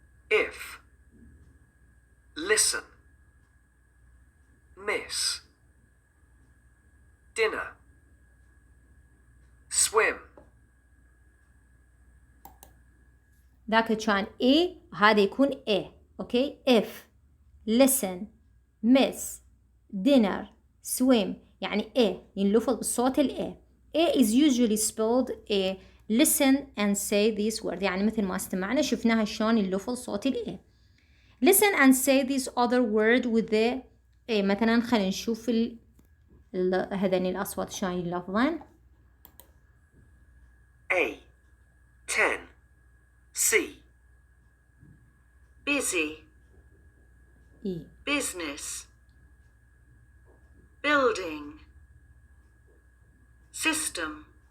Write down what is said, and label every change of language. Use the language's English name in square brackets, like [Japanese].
[English] If. Listen. Miss. Dinner. Swim. [Arabic] ذاك كان A، هذا يكون A. اوكي، [English] if listen miss dinner swim، [Arabic] يعني A ينلفظ بالصوت ال A. [English] A is usually spelled A. listen and say this word، [Arabic] يعني مثل ما استمعنا شفناها شلون يلفظ صوت ال A. [English] listen and say this other word with the A. [Arabic] مثلا خلينا نشوف هذين الأصوات شلون يلفظن. [English] A 10 C. Busy. E. Business. Building. System.